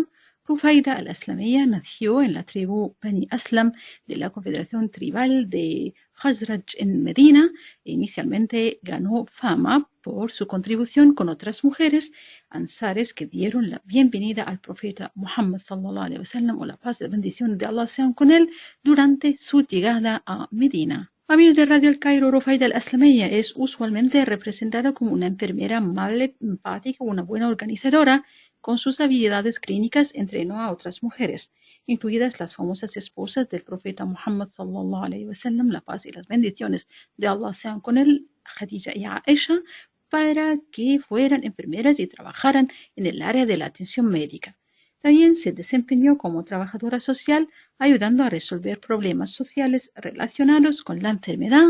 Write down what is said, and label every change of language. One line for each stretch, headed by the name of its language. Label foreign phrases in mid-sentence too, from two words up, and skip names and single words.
Spanish: Rufaida al-Aslamiyya nació en la tribu Bani Aslam de la Confederación Tribal de Khazraj en Medina e inicialmente ganó fama por su contribución con otras mujeres ansares que dieron la bienvenida al profeta Muhammad
Arabic: صلى الله عليه وسلم,
Spanish: o la paz y la bendición de Allah sean con él, durante su llegada a Medina. Amigos de Radio El Cairo, Rufaida al-Aslamiyya es usualmente representada como una enfermera amable, empática, una buena organizadora, con sus habilidades clínicas entrenó a otras mujeres, incluidas las famosas esposas del profeta Muhammad
Arabic: صلى الله عليه وسلم,
Spanish: la paz y las bendiciones de Allah sean con él, Khadija y Aisha, para que fueran enfermeras y trabajaran en el área de la atención médica. También se desempeñó como trabajadora social, ayudando a resolver problemas sociales relacionados con la enfermedad.